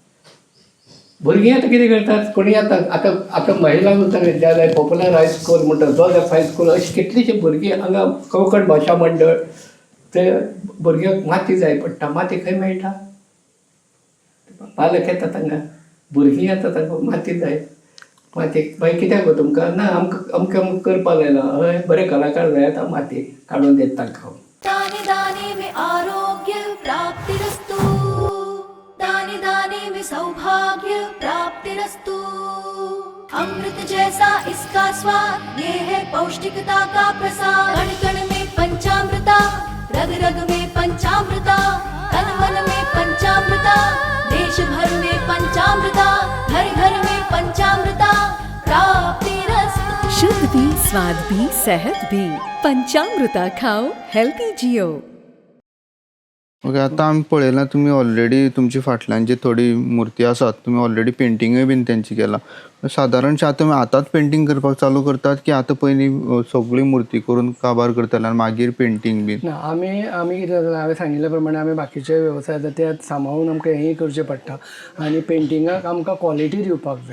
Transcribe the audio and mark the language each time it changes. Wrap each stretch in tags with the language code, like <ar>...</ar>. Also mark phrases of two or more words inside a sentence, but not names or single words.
<kok>भुरगीं आतां कितें करतात कोणी आतां महिला उच्च विद्यालय पॉप्युलर हायस्कूल म्हणटा जोसेफ हायस्कूल अशी कितलीशीं भुरगीं हांगा कोंकण भाशा मंडळ ते भुरग्यांक माती जाय पडटा. माती खंय मेळटा? पालक येतात हांगा भुरगीं येतात तांकां माती जाय. माती मागीर कित्याक गो तुमकां ना अमकें अमकें करपा लायला हय बरे कलाकार जाय आतां माती काडून देत तांकां.</kok> <hi>दाने दाने में आरोग्य प्राप्तिरस्तु दाने दाने में सौभाग्य प्राप्तिरस्तु अमृत जैसा इसका स्वाद ये है पौष्टिकता का प्रसाद कण कण में पंचामृता रग रग में पंचामृता तन मन में पंचामृता देश भर में पंचामृता घर घर में पंचामृता प्राप्तिरस्तु. शुद्ध भी स्वाद भी सेहत भी पंचामृता खाओ हेल्थी जियो.</hi> <kok>ओके. आतां आमी पळयलां तुमी ऑलरेडी तुमची फाटल्यान जी थोडी मुर्ती आसात तुमी ऑलरेडी पेंटिंगूय बीन तेंची केला. सादारणशें आतां तुमी आतांच पेंटींग करपाक चालू करतात की आतां पयलीं सगळी मुर्ती करून काबार करताले आनी मागीर पेंटींग बीन? ना आमी कितें जाता हांवें सांगिल्ले प्रमाणे आमी बाकीचे वेवसाय आसा ते सांबाळून आमकां हेंय करचें पडटा आनी पेंटिंगाक आमकां क्वॉलिटी दिवपाक जाय.</kok>